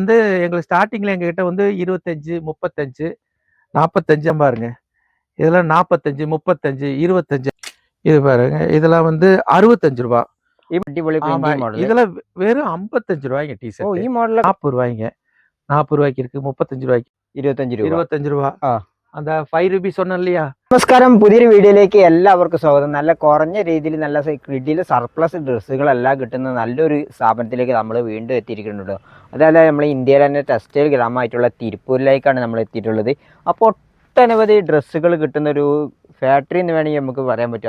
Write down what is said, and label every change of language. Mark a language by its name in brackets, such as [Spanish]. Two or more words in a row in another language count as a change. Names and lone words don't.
[Tamil] வந்து எங்களுக்கு ஸ்டார்டிங்ல எங்ககிட்ட வந்து 25, 35, 45 பாருங்க. இதெல்லாம் 45, 35, 25. இது பாருங்க. இதெல்லாம் வந்து ரூ. 65. ஆமா. இதெல்லாம் வெறும் ரூ. 55 டீ ஷர்ட். [Malayalam] ഈ മോഡൽ [Tamil] ரூ. 40. ரூ. 40 இருக்கு, ரூ. 35. ரூ. 25. அந்த 5 ரூபீஸ் சொன்னேன் இல்லையா? [Malayalam] നമസ്കാരം, പുതിയൊരു വീഡിയോയിലേക്ക് എല്ലാവർക്കും സ്വാഗതം. നല്ല കുറഞ്ഞ രീതിയിൽ നല്ല കിഡിയിൽ സർപ്ലസ് ഡ്രസ്സുകളെല്ലാം കിട്ടുന്ന നല്ലൊരു സ്ഥാപനത്തിലേക്ക് നമ്മൾ വീണ്ടും എത്തിയിരിക്കുന്നുണ്ട്. അതായത് നമ്മൾ ഇന്ത്യയിലെ തന്നെ ടെക്സ്റ്റൈൽ ഗ്രാമമായിട്ടുള്ള തിരുപ്പൂരിലേക്കാണ് നമ്മൾ എത്തിയിട്ടുള്ളത്. അപ്പോൾ ഒട്ടനവധി ഡ്രസ്സുകൾ കിട്ടുന്ന ഒരു ഫാക്ടറി എന്ന് വേണമെങ്കിൽ നമുക്ക് പറയാൻ പറ്റും.